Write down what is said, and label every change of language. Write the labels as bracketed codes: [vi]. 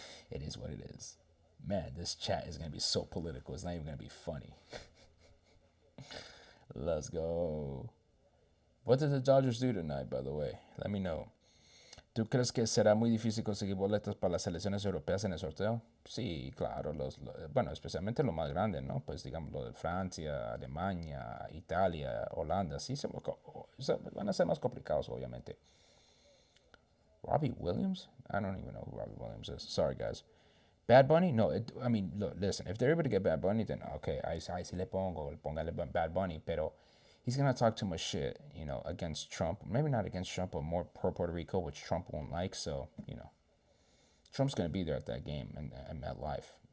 [en] It is what it is. Man, this chat is going to be so political. It's not even going to be funny. Let's go. What did the Dodgers do tonight, by the way? Let me know. [es] ¿Tú crees que será muy difícil conseguir boletos para las selecciones europeas en el sorteo? Sí, claro. Bueno, especialmente lo más grande, ¿no? Pues digamos lo de Francia, Alemania, Italia, Holanda. Sí, van a ser más complicados, obviamente. [en] Robbie Williams? I don't even know who Robbie Williams is. Sorry, guys. Bad Bunny? No, I mean, look, listen. If they're able to get Bad Bunny, then okay, [es] ahí sí le pongo, póngale Bad Bunny. [en] Pero he's going to talk too much shit, against Trump. Maybe not against Trump, but more pro Puerto Rico, which Trump won't like. So, Trump's going to be there at that game and MetLife.